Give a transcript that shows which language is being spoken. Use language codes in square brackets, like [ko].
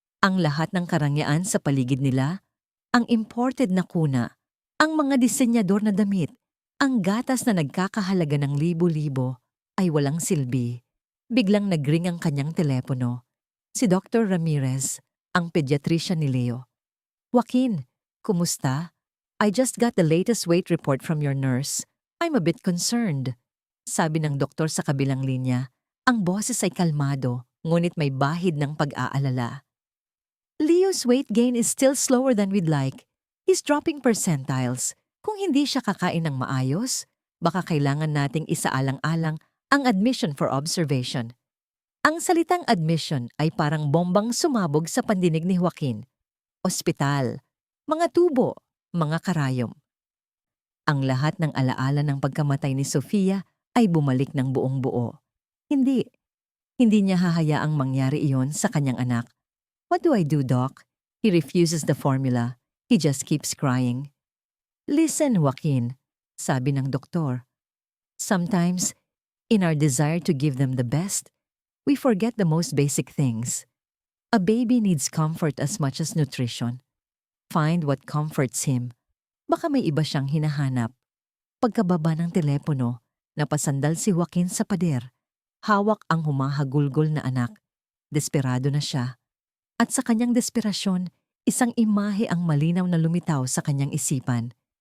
[tl] Ang lahat ng karangyaan sa paligid nila, ang imported na kuna, ang mga disenyador na damit, ang gatas na nagkakahalaga ng libo-libo, ay walang silbi. Biglang nagring ang kanyang telepono. Si Dr. Ramirez, ang pediatrician ni Leo. Joaquin, kumusta? [en] I just got the latest weight report from your nurse. I'm a bit concerned. [tl] Sabi ng doktor sa kabilang linya. Ang boses ay kalmado, ngunit may bahid ng pag-aalala. [en] Leo's weight gain is still slower than we'd like. He's dropping percentiles. [tl] Kung hindi siya kakain ng maayos, baka kailangan nating isaalang-alang ang [en] admission for observation. [tl] Ang salitang admission ay parang bombang sumabog sa pandinig ni Joaquin. Ospital, mga tubo, mga karayom. Ang lahat ng alaala ng pagkamatay ni Sofia ay bumalik ng buong buo. Hindi niya hahayaang mangyari iyon sa kanyang anak. [en] What do I do, Doc? He refuses the formula. He just keeps crying. Listen, [tl] Joaquin, sabi ng doktor. [en] Sometimes, in our desire to give them the best, we forget the most basic things. A baby needs comfort as much as nutrition. Find what comforts him. [tl] Baka may iba siyang hinahanap. Pagkababa ng telepono, napasandal si Joaquin sa pader. Hawak ang humahagulgol na anak. Desperado na siya. At sa kanyang desperasyon, isang imahe ang malinaw na lumitaw sa kanyang isipan.